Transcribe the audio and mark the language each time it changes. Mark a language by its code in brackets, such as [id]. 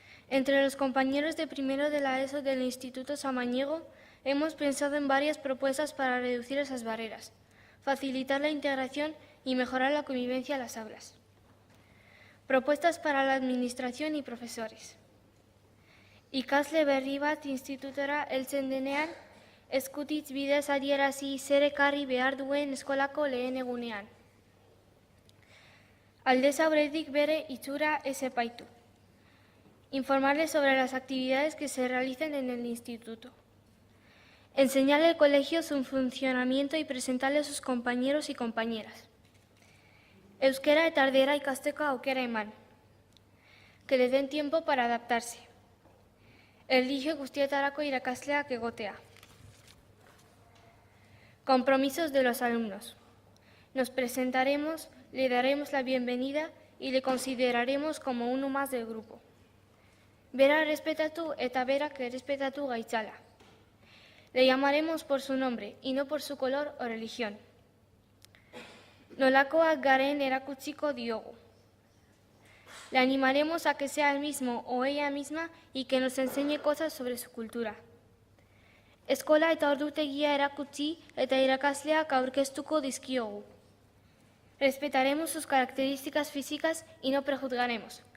[es] Entre los compañeros de primero de la ESO del Instituto Samaniego hemos pensado en varias propuestas para reducir esas barreras, facilitar la integración y mejorar la convivencia en las aulas. Propuestas para la administración y profesores. [eu] Ikasle berri bat institutora heltzen denean, eskutitz bidez adierazi zer ekarri behar duen eskolako lehen egunean. Aldez aurretik bere itxura ez epaitu. [es] Informarles sobre las actividades que se realicen en el instituto. Enseñarle al colegio su funcionamiento y presentarle a sus compañeros y compañeras. [eu] Euskera eta erdera ikasteko aukera eman. [es] Que le den tiempo para adaptarse. [eu] Erlijio guztietarako irakasleak egotea. [es] Compromisos de los alumnos. Nos presentaremos, le daremos la bienvenida y le consideraremos como uno más del grupo. [eu] Bera respetatu eta berak errespetatu gaitzala. [es] Le llamaremos por su nombre y no por su color o religión. [eu] Nolakoak garen erakutsiko diogu. [es] Le animaremos a que sea él mismo o ella misma y que nos enseñe cosas sobre su cultura. [eu] Eskola eta ordutegia erakutsi eta irakasleak aurkeztuko dizkiogu. [es] Respetaremos sus características físicas y no prejuzgaremos.